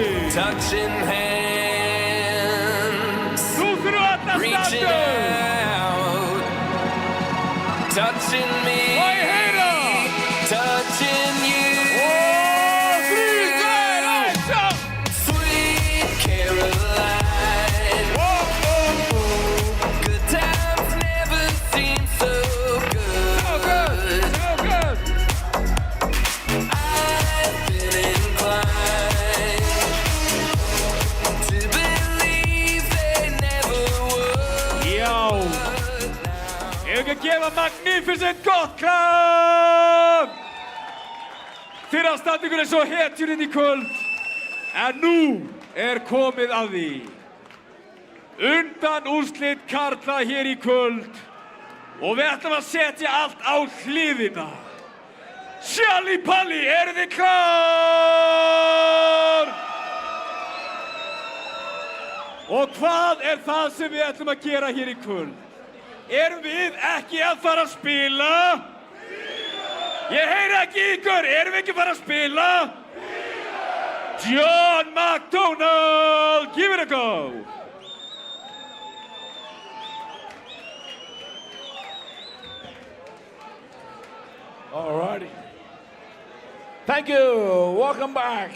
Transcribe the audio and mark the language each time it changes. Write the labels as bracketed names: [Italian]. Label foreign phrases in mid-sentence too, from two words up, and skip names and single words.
[English] Touching hands, [Icelandic] Nú þurfum allir að [English] reaching [Icelandic] standa! [English] out, touching me, [Icelandic] Og ég heyra! [English] touching you. [Icelandic] Og 3, 2, 1, sjá! [English] Sweet Caroline, good times never seem so good. So good! I've been inclined to believe they never would. [Icelandic] Já! Ef ekki að gefa Magnificent gott klapp! Fyrir að standa ykkur eins og hetjur inn í kvöld. En nú er komið að því. Undan úrslit karla hér í kvöld. Og við ætlum að setja allt á hliðina. Shally Pally, eru þið klár? Og hvað er það sem við ætlum að gera hér í kvöld? Erum við ekki að fara að spila? Ég heyri ekki ykkur, erum við ekki að fara að spila? [English] John McDonald, give it a go! Alrighty. Thank you. Welcome back.